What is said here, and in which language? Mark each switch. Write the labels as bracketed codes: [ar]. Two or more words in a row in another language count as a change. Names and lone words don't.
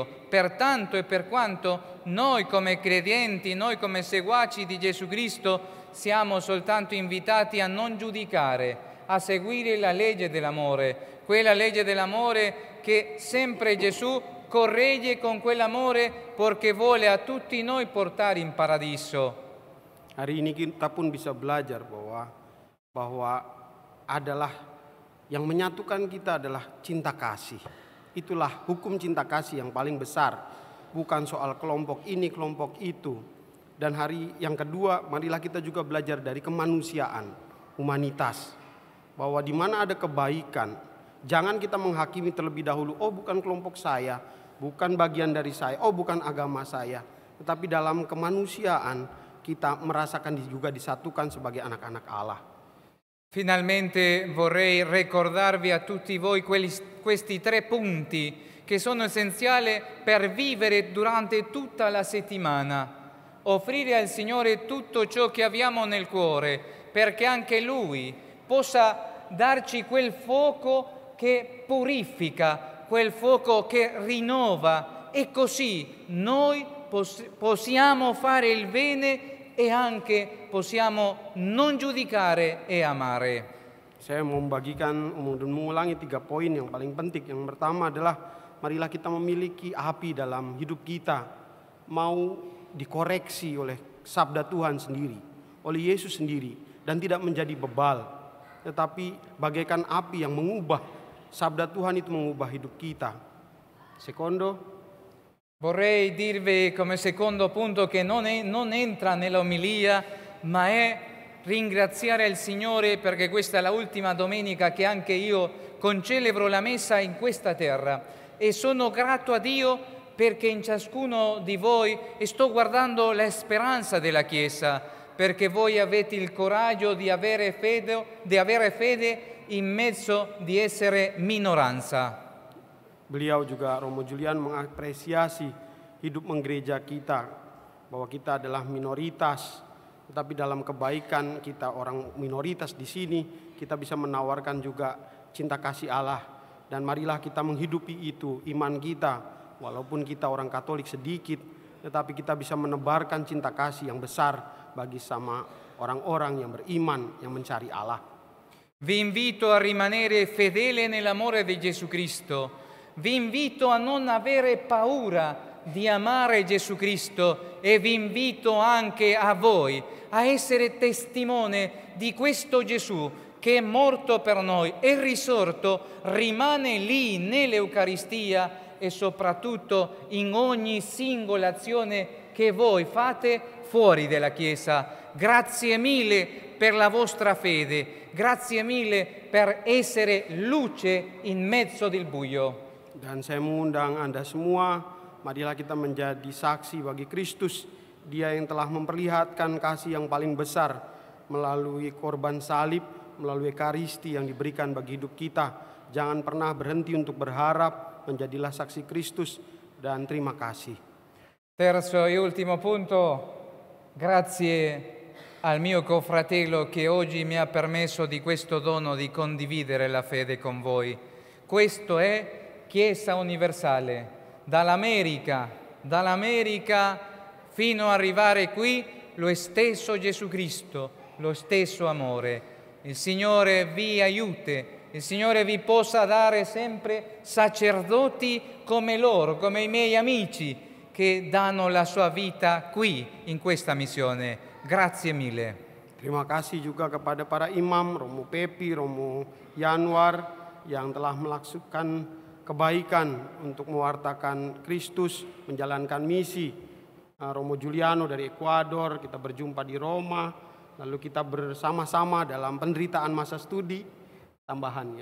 [it] Pertanto e per quanto noi come credenti, noi come seguaci di Gesù Cristo, siamo soltanto invitati a non giudicare, a seguire la legge dell'amore, quella legge dell'amore che sempre Gesù corregge con quell'amore perché vuole a tutti noi portare in paradiso. [id] Hari ini kita pun bisa belajar bahwa adalah yang menyatukan kita adalah cinta kasih. Itulah hukum cinta kasih yang paling besar, bukan soal kelompok ini, kelompok itu. Dan hari yang kedua, marilah kita juga belajar dari kemanusiaan, humanitas. Bahwa di mana ada kebaikan, jangan kita menghakimi terlebih dahulu, oh bukan kelompok saya, bukan bagian dari saya, oh bukan agama saya. Tetapi dalam kemanusiaan kita merasakan juga disatukan sebagai anak-anak Allah. [it] Finalmente vorrei ricordarvi a tutti voi questi 3 punti che sono essenziali per vivere durante tutta la settimana. Offrire al Signore tutto ciò che abbiamo nel cuore, perché anche Lui possa darci quel fuoco che purifica, quel fuoco che rinnova, e così noi possiamo fare il bene e anche possiamo non giudicare e amare. [id] Saya mau membagikan, mengulangi 3 poin yang paling penting. Yang pertama adalah marilah kita memiliki api dalam hidup kita, mau dikoreksi oleh sabda Tuhan sendiri, oleh Yesus sendiri, dan tidak menjadi bebal. Tetapi bagaikan api yang mengubah, sabda Tuhan itu mengubah hidup kita. [it] Secondo, vorrei dirvi come secondo punto che non entra nell'omilia, ma è ringraziare il Signore perché questa è l'ultima domenica che anche io concelebro la messa in questa terra e sono grato a Dio perché in ciascuno di voi sto guardando la speranza della Chiesa, perché voi avete il coraggio di avere fede in mezzo di essere minoranza. [id] beliau juga Romo Julian mengapresiasi hidup menggereja kita, bahwa kita adalah minoritas, tetapi dalam kebaikan kita orang minoritas di sini, kita bisa menawarkan juga cinta kasih Allah. Dan marilah kita menghidupi itu, iman kita, walaupun kita orang Katolik sedikit, tetapi kita bisa menebarkan cinta kasih yang besar bagi sama orang-orang yang beriman, yang mencari Allah. [it] Vi invito a rimanere fedele nell'amore di Gesù Cristo. Vi invito a non avere paura di amare Gesù Cristo e vi invito anche a voi a essere testimone di questo Gesù che è morto per noi, è risorto, rimane lì nell'Eucaristia e soprattutto in ogni singola azione che voi fate fuori dalla Chiesa. Grazie mille per la vostra fede, grazie mille per essere luce in mezzo del buio. [id] Dan saya mengundang Anda semua marilah kita menjadi saksi bagi Kristus. Dia yang telah memperlihatkan kasih yang paling besar melalui korban salib, melalui Ekaristi yang diberikan bagi hidup kita. Jangan pernah berhenti untuk berharap, menjadilah saksi Kristus, dan terima kasih. [it] Terzo e ultimo punto, grazie al mio confratello che oggi mi ha permesso di questo dono di condividere la fede con voi. Questo è Chiesa Universale, dall'America fino ad arrivare qui, lo stesso Gesù Cristo, lo stesso amore. Il Signore vi aiuti, il Signore vi possa dare sempre sacerdoti come loro, come i miei amici, che danno la sua vita qui in questa missione. Grazie mille. [id] Terima kasih juga kepada para imam, Romo Pepi, Romo Yanwar, yang telah melakukan kebaikan untuk mewartakan Kristus, menjalankan misi. Romo Giuliano dari Ekuador, kita berjumpa di Roma, lalu kita bersama-sama dalam penderitaan masa studi, tambahannya.